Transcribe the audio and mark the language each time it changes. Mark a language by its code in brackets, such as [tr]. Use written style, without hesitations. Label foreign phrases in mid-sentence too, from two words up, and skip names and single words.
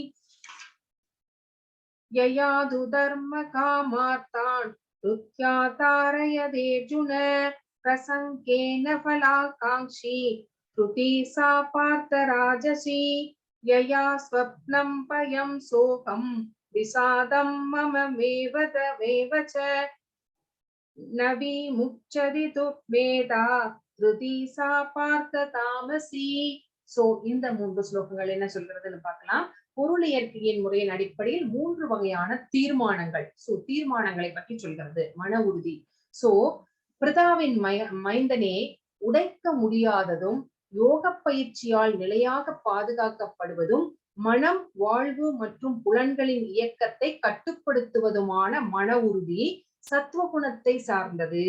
[sa] यया तु धर्म कामार्तान् तृतीया तारयते अर्जुन प्रसंगेन फलाकांक्षी धृति सा पार्थ राजसी यया स्वप्नं भयं शोकं विषादं मममेव तमेव च न विमुच्यते துர்மேதா धृति सा पार्थ तामसी. [ta] சோ இந்த மூன்று ஸ்லோகங்கள் என்ன சொல்றதுன்னு பார்க்கலாம். பொருளியற்கையின் முறையின் அடிப்படையில் 3 வகையான தீர்மானங்கள். சோ தீர்மானங்களை பற்றி சொல்கிறது மன உறுதி. சோ பிரதாவின் மைந்தனே, உடைக்க முடியாததும் யோக பயிற்சியால் நிலையாக பாதுகாக்கப்படுவதும் மனம், வாழ்வு மற்றும் புலன்களின் இயக்கத்தை கட்டுப்படுத்துவதுமான மன உறுதி சத்துவகுணத்தை சார்ந்தது.